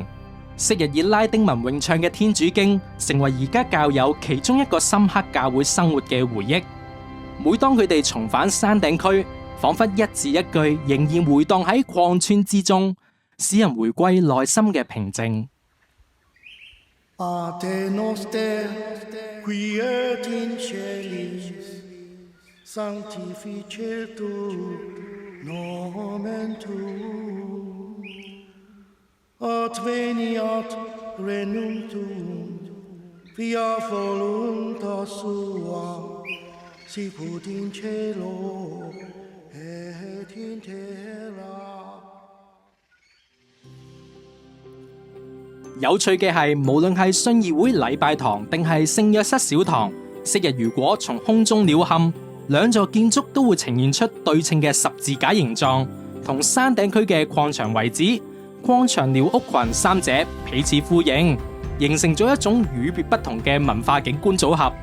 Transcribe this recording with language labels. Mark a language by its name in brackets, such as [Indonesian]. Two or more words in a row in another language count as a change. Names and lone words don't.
[Cantonese] 昔日以拉丁文詠唱嘅天主經，成為而家教友其中一個深刻教會生活嘅回憶。每當佢哋重返山頂區，仿佛一字一句仍然回蕩喺礦村之中，使人回歸內心嘅平靜。 [Latin] Pater noster, qui et in celis, sanctificetur nomen tuum, adveniat regnum tuum, fiat voluntas sua, sicut in cielo et in terra。 [Cantonese] 有趣嘅係，無論係信義會禮拜堂定係聖約瑟小堂，昔日如果從空中鳥瞰，兩座建築都會呈現出對稱嘅十字架形狀，同山頂區嘅礦場遺址、礦場寮屋群三者彼此呼應，形成咗一種與別不同嘅文化景觀組合。